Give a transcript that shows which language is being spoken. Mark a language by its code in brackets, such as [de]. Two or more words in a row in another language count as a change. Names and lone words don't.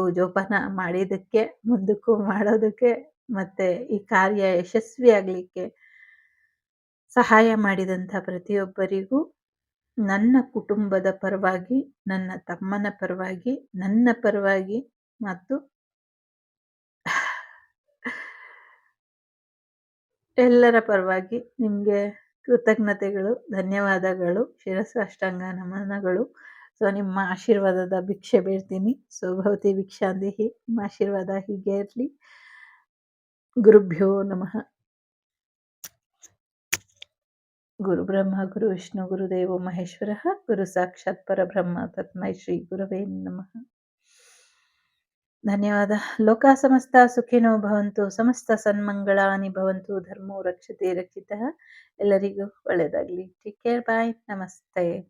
[kn] ಜೋಪಾನ ಮಾಡಿದ್ದಕ್ಕೆ, ಮುಂದಕ್ಕೂ ಮಾಡೋದಕ್ಕೆ, ಮತ್ತೆ ಈ ಕಾರ್ಯ ಯಶಸ್ವಿಯಾಗ್ಲಿಕ್ಕೆ ಸಹಾಯ ಮಾಡಿದಂಥ ಪ್ರತಿಯೊಬ್ಬರಿಗೂ ನನ್ನ ಕುಟುಂಬದ ಪರವಾಗಿ, ನನ್ನ ತಮ್ಮನ ಪರವಾಗಿ, ನನ್ನ ಪರವಾಗಿ ಮತ್ತು ಎಲ್ಲರ ಪರವಾಗಿ ನಿಮಗೆ ಕೃತಜ್ಞತೆಗಳು, ಧನ್ಯವಾದಗಳು, ಶಿರಸಾಷ್ಟಾಂಗ ನಮನಗಳು. ಸೊ ನಿಮ್ಮ ಆಶೀರ್ವಾದದ ಭಿಕ್ಷೆ ಬೇಡ್ತೀನಿ. ಸೊ [sa] ಭವತಿ ಭಿಕ್ಷಾಂದೇಹಿ, [kn] ನಿಮ್ಮ ಆಶೀರ್ವಾದ ಹೀಗೆ ಇರಲಿ. [sa] ಗುರುಭ್ಯೋ ನಮಃ. ಗುರು ಬ್ರಹ್ಮ ಗುರು ವಿಷ್ಣು ಗುರುದೇವೋ ಮಹೇಶ್ವರಃ, ಗುರು ಸಾಕ್ಷಾತ್ ಪರಬ್ರಹ್ಮ ತಸ್ಮೈ ಶ್ರೀ ಗುರವೇ ನಮಃ. ಧನ್ಯವಾದ. ಲೋಕ ಸಮಸ್ತ ಸುಖಿನೋ ಭವಂತು, ಸಮಸ್ತ ಸನ್ಮಂಗಳಾನಿ ಭವಂತು, ಧರ್ಮೋ ರಕ್ಷತೆ ರಕ್ಷಿತಃ. [kn] ಎಲ್ಲರಿಗೂ ಒಳ್ಳೆಯದಾಗಲಿ. [en] take care, bye, [kn] ನಮಸ್ತೆ.